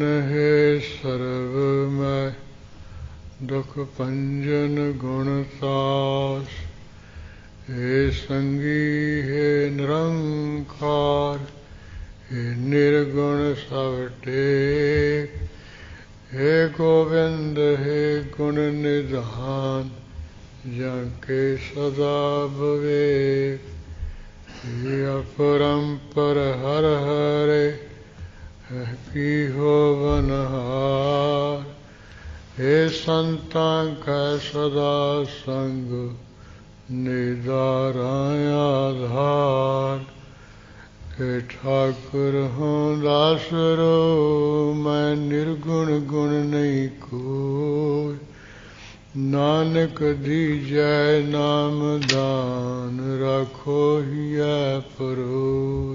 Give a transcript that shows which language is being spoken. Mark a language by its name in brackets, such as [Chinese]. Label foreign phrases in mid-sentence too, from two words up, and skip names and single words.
[Punjabi] ਹੈ ਸਰਵ ਮੈਂ ਦੁਖ ਭੰਜਨ ਗੁਣ ਤਾਸ, ਹੈ ਸੰਗੀ ਹੈ ਨਿਰੰਕਾਰ, ਹੈ ਨਿਰਗੁਣ ਸਭ ਟੇਕ, ਹੈ ਗੋਬਿੰਦ ਹੈ ਗੁਣ ਨਿਧਾਨ, ਜਾਂ ਕੇ ਸਦਾ ਵਿਵੇਕ, ਹੈ ਅਪਰੰਪਰ ਹਰ ਹਰੇ, ਹੈ ਕੀ ਸੰਤਾਂ ਕੈ ਸਦਾ ਸੰਗ ਨਿਦਾਰਾ ਆਧਾਰ। ਹੇ ਠਾਕੁਰ ਹੋਂ ਦਾਸਰੋ ਮੈਂ ਨਿਰਗੁਣ ਗੁਣ ਨਹੀਂ ਕੋਯ। ਨਾਨਕ ਦੀਜੈ ਨਾਮ ਦਾਨ ਰਾਖੋ ਹਿਯੈ ਪਰੋਯ।